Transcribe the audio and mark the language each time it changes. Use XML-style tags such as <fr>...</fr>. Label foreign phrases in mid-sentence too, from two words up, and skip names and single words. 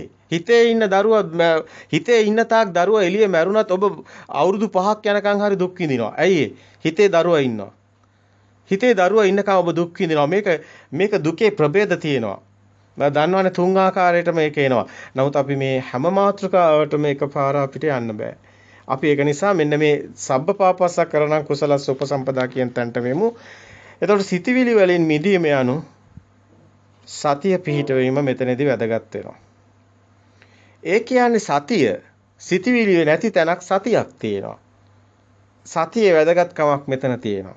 <si>හිතේ ඉන්න දරුවා හිතේ ඉන්න තාක් දරුවා එළියේ මැරුණත් ඔබ අවුරුදු 5ක් යනකම් හරි දුක් විඳිනවා. ඇයි හිතේ දරුවා ඉන්නවා. හිතේ දරුවා ඉන්නකම් ඔබ දුක් විඳිනවා. මේක දුකේ ප්‍රභේද තියෙනවා. මම දන්නවනේ 3 ආකාරයකට මේක එනවා. නමුත් අපි මේ හැම මාත්‍රකාවටම එකපාර අපිට යන්න බෑ. අපි ඒක නිසා මෙන්න මේ</si> <pi>සබ්බ පාපස්ස කරණං කුසලස්ස උපසම්පදා</pi> <si>කියන තැනට මෙමු. එතකොට සිතවිලි වලින් මිදීම යනු සතිය පිහිටවීම මෙතනදී වැදගත් වෙනවා. ඒ කියන්නේ සතිය සිතවිලි නැති තැනක් සතියක් තියෙනවා. සතියේ වැදගත්කමක් මෙතන තියෙනවා.</si>